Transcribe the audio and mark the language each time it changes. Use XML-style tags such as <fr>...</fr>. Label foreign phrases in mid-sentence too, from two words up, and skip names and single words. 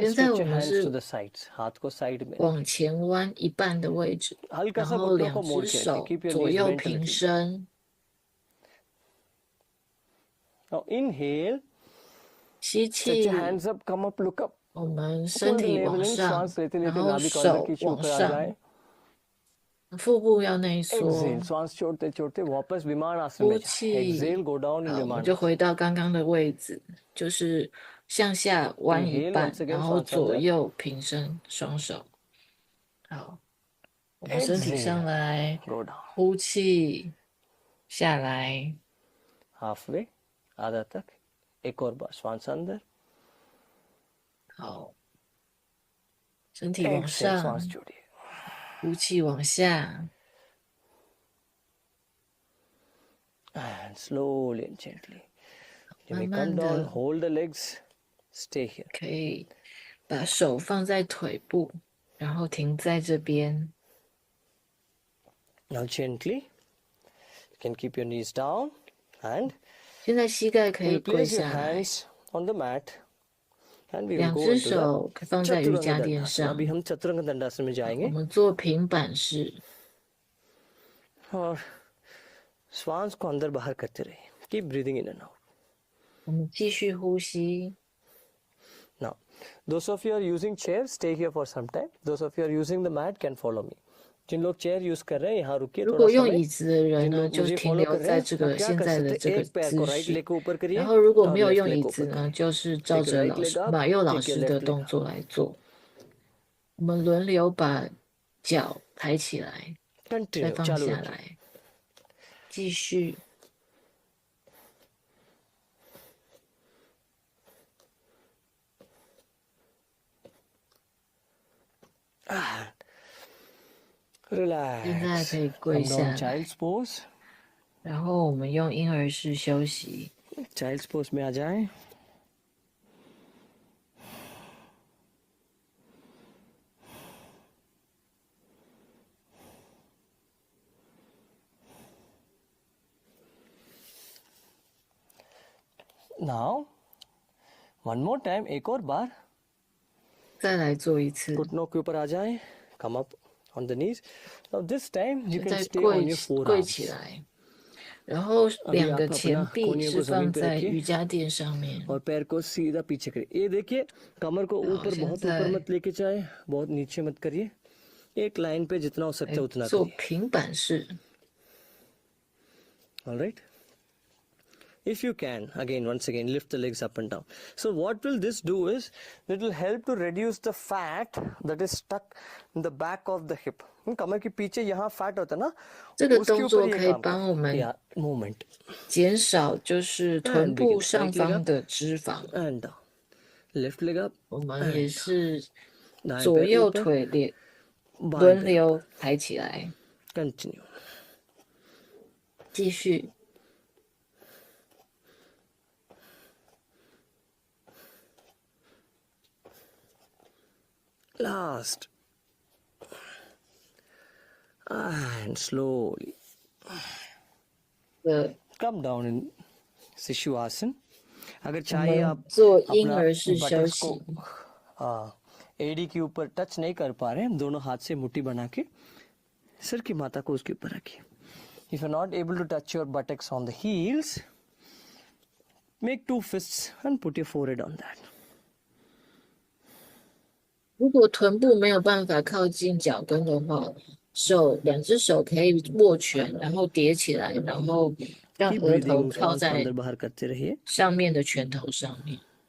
<zh>现在</zh> <en>stretch</en> <zh>我</zh> <en>your</en> <zh>们</zh> <en>hands to</en> <zh>是</zh> <en>the sides.</en> <hi>हाथ को साइड में.</hi> <zh>往前弯一半的位置，</zh> <hi>हल्का</hi> <zh>然</zh> <hi>सा</hi> <zh>后</zh> <hi>घुटनों</hi> <zh>两</zh> <hi>को मोड़</hi> <zh>只</zh> <hi>के रखिए.</hi> <zh>手</zh> <en>Keep your</en> <zh>左</zh> <en>knees</en> <zh>右</zh> <en>bent a</en> <zh>平</zh> <en>little.</en> <zh>伸。</zh> <en>Now inhale.</en> <zh>吸</zh> <en>Stretch your</en> <zh>气，</zh> <en>hands up. Come up. Look up.</en> <zh>我们身</zh> <en>Hold the</en> <zh>体</zh> <en>navel</en> <zh>往</zh> <en>in.</en> <zh>上，</zh> <hi>श्वास लेते</hi> <zh>然</zh> <hi>लेते</hi> <zh>后</zh> <hi>नाभि कॉर्नर</hi> <zh>手</zh> <hi>की</hi> <zh>往</zh> <hi>ऊपर आ</hi> <zh>上，</zh> <hi>जाए.</hi> <zh>腹部要内缩。</zh> <en>Exhale.</en> <hi>श्वास छोड़ते छोड़ते वापस विमान आसन</hi> <zh>呼</zh> <hi>में जाए.</hi> <zh>气，</zh> <en>Exhale. Go down in</en> <zh>好，我们</zh> <hi>विमान</hi> <zh>就</zh> <hi>आसन.</hi> <zh>回到刚刚的位置，就是向下弯一</zh> <en>Inhale</en> <zh>半，</zh> <en>once</en> <zh>然</zh> <en>again.</en> <zh>后</zh> <hi>श्वास</hi> <zh>左</zh> <hi>अंदर.</hi> <zh>右平伸双手。好，我们身体上</zh> <en>Exhale.</en> <zh>来，</zh> <en>Go down.</en> <zh>呼气，下来。</zh> <en>Halfway.</en> <hi>आधा तक. एक और बार श्वास अंदर.</hi> <zh>好，身体往</zh> <en>Exhale.</en> <zh>上，</zh> <hi>श्वास छोड़िए.</hi> <zh>呼气往下。</zh> <en>And slowly and gently. You</en> <zh>慢</zh> <en>may</en> <zh>慢</zh> <en>come down.</en> <zh>的</zh> <en>Hold the legs. Stay here.</en> <zh>可以把手放在腿部，然后停在这边。</zh> <en>Now gently. You can keep your knees down. And</en> <zh>现在膝盖可以</zh> <en>you</en> <zh>跪</zh> <en>place your</en> <zh>下来，</zh> <en>hands on the mat. And we will</en> <zh>两</zh> <en>go</en> <zh>只</zh> <en>into the</en> <zh>手放在瑜</zh> <hi>चतुरंग</hi> <zh>伽垫</zh> <hi>दंडासन.</hi> <zh>上。</zh> <hi>अभी हम चतुरंग दंडासन में</hi> <zh>我</zh> <hi>जाएंगे.</hi> <zh>们做平板式，</zh> <hi>और श्वास को अंदर बाहर करते रहिए.</hi> <en>Keep breathing in and out.</en> <zh>我们继续呼吸。</zh> <en>Now, those of you are using chairs, stay here for some time. Those of you are using the mat can follow me.</en> <hi>जिन लोग</hi> <en>chair use</en> <hi>कर रहे हैं यहाँ रुकिए</hi> <zh>如</zh> <hi>थोड़ा</hi> <zh>果用</zh> <hi>समय.</hi> <zh>椅子的人</zh> <hi>जिन</hi> <zh>呢，</zh> <hi>लोग</hi> <zh>就</zh> <hi>मुझे</hi> <zh>停</zh> <hi>फॉलो</hi> <zh>留</zh> <hi>कर रहे</hi> <zh>在</zh> <hi>हैं</hi> <zh>这</zh> <hi>आप</hi> <zh>个</zh> <hi>क्या</hi> <zh>现</zh> <hi>कर</hi> <zh>在的</zh> <hi>सकते</hi> <zh>这</zh> <hi>हैं</hi> <zh>个</zh> <hi>एक पैर</hi> <zh>姿</zh> <hi>को राइट</hi> <zh>势。</zh> <hi>लेग को ऊपर करिए</hi> <zh>然后如果</zh> <hi>और</hi> <zh>没有</zh> <hi>लेफ्ट</hi> <zh>用</zh> <hi>लेग</hi> <zh>椅</zh> <hi>को</hi> <zh>子</zh> <hi>ऊपर</hi> <zh>呢，</zh> <hi>करिए.</hi> <zh>就是照</zh> <en>Take</en> <zh>着</zh> <en>your</en> <zh>老</zh> <en>right</en> <zh>师</zh> <en>leg up,</en> <zh>马佑老</zh> <en>take your</en> <zh>师的</zh> <en>left leg</en> <zh>动</zh> <en>up.</en> <zh>作来做。我们轮流把脚抬起来，再</zh> <en>Continue</en> <zh>放</zh> <hi>चालू</hi> <zh>下</zh> <hi>रखिए.</hi> <zh>来，继续。</zh> <en>Relax.</en> <zh>现在可以跪</zh> <en>Come</en> <zh>下</zh> <en>down</en> <zh>来，</zh> <en>child's pose.</en> <zh>然后我们用婴儿式休息。</zh> <en>Child's pose</en> <hi>में आ जाएं.</hi> <en>Now, one more time.</en> <hi>एक और बार.</hi> <zh>再来做一次。</zh> <hi>घुटनों के ऊपर आ जाएं.</hi> <en>Come up on the knees. Now this time you</en> <zh>现</zh> <en>can</en> <zh>在</zh> <en>stay</en> <zh>跪</zh> <en>on your</en> <zh>跪</zh> <en>forearms.</en> <zh>起来，然后</zh> <hi>अभी</hi> <zh>两</zh> <hi>आप</hi> <zh>个</zh> <hi>अपना</hi> <zh>前臂</zh> <hi>कोहनियों</hi> <zh>是</zh> <hi>को जमीन</hi> <zh>放</zh> <hi>पे</hi> <zh>在</zh> <hi>रखिए</hi> <zh>瑜伽垫上面。</zh> <hi>और पैर को सीधा पीछे करिए. ये देखिए कमर को ऊपर</hi> <zh>现</zh> <hi>बहुत</hi> <zh>在</zh> <hi>ऊपर मत लेके जाए, बहुत नीचे मत करिए. एक लाइन पे जितना हो सकता है</hi> <zh>来</zh> <hi>उतना</hi> <zh>做</zh> <hi>करिए.</hi> <zh>平板式。</zh> <en>All right. If you can, again, once again, lift the legs up and down. So what will this do is, it will help to reduce the fat that is stuck in the back of the hip.</en> <hi>कमर के पीछे यहाँ fat होता है ना,</hi> <zh>这个</zh> <hi>उसके</hi> <zh>动作</zh> <hi>ऊपर ये</hi> <zh>可以</zh> <hi>काम</hi> <zh>帮我</zh> <hi>करता</hi> <zh>们</zh> <hi>है.</hi> <en>Yeah, movement</en> <zh>减少就是臀</zh> <en>and</en> <zh>部</zh> <en>begin.</en> <zh>上</zh> <en>Right leg</en> <zh>方</zh> <en>up</en> <zh>的脂肪。</zh> <en>and down. Left leg up</en> <zh>我们也是</zh> <hi>दाएं</hi> <zh>左</zh> <hi>पैर</hi> <zh>右</zh> <hi>ऊपर</hi> <zh>腿连</zh> <hi>बाएं</hi> <zh>轮</zh> <hi>पैर</hi> <zh>流抬起来，</zh> <en>continue.</en> <zh>继续。</zh> <en>Last and slowly</en> <zh>的</zh> <en>come down in शिशुआसन. अगर</en> <zh>我</zh> <hi>चाहिए</hi> <zh>们</zh> <hi>आप</hi> <zh>做婴</zh> <hi>अपना</hi> <zh>儿式休</zh> <hi>बटक्स</hi> <zh>息</zh> <hi>को एडी के ऊपर टच नहीं कर पा रहे हैं, दोनों हाथ से मुट्ठी बना के सर की माथा को उसके ऊपर रखिए.</hi> <en>If you're not able to touch your buttocks on the heels, make two fists and put your forehead on that.</en> <zh>如果臀部没有办法靠近脚跟的话，两只手可以握拳，然后叠起来，然后让</zh> <en>Keep</en> <zh>额头</zh> <en>breathing,</en> <zh>靠</zh> <hi>श्वास को</hi> <zh>在</zh> <hi>अंदर बाहर करते रहिए.</hi> <zh>上面的拳头上面。</zh>